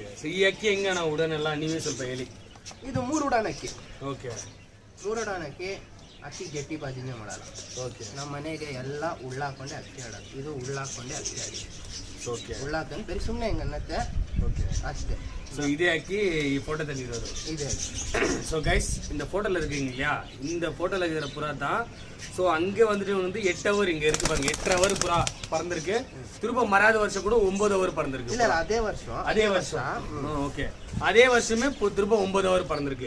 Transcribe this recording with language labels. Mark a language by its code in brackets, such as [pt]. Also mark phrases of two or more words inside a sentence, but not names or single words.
[kn] ಸೊ ಈ ಅಕ್ಕಿ ಹೆಂಗ ನಾವು ಉಡನೆಲ್ಲ ನೀವೇ ಸ್ವಲ್ಪ ಹೇಳಿ. ಇದು 3 ಉಡಾನ್ ಅಕ್ಕಿ. ಓಕೆ, 3 ಉಡಾನ್ ಅಕ್ಕಿ. ಅಕ್ಕಿ ಗಟ್ಟಿ ಬಾಜಿನೇ ಮಾಡಲ್ಲ. ಓಕೆ. ನಮ್ಮ ಮನೆಗೆ ಎಲ್ಲ ಉಳ್ಳಾಕೊಂಡೆ ಅಕ್ಕಿ ಆಡೋದು. ಇದು ಉಳ್ಳಾಕೊಂಡೆ ಅಕ್ಕಿ ಆಡಿ. ಓಕೆ. ಉಳ್ಳಾಕೊಂಡು ಬರೀ ಸುಮ್ಮನೆ ಹೆಂಗೆ ಅನ್ನತ್ತೆ. ಓಕೆ, ಅಷ್ಟೇ. [ta] ஸோ இதே ஆக்கி ஃபோட்டோவில் இருக்கிறது. இதே. ஸோ கைஸ் இந்த ஃபோட்டோவில் இருக்கீங்க இல்லையா, இந்த ஃபோட்டோவில் இருக்கிற புறா தான். ஸோ அங்கே வந்துட்டு 8 ஹவர் இங்கே இருக்குது பாருங்க. 8 ஹவர் புறா பறந்துருக்கு. திரும்ப மறாத வருஷம் கூட 9 ஹவர் பறந்துருக்கு. இல்லை அதே வருஷம். ஓகே, அதே வருஷமே திரும்ப 9 ஹவர் பறந்துருக்கு.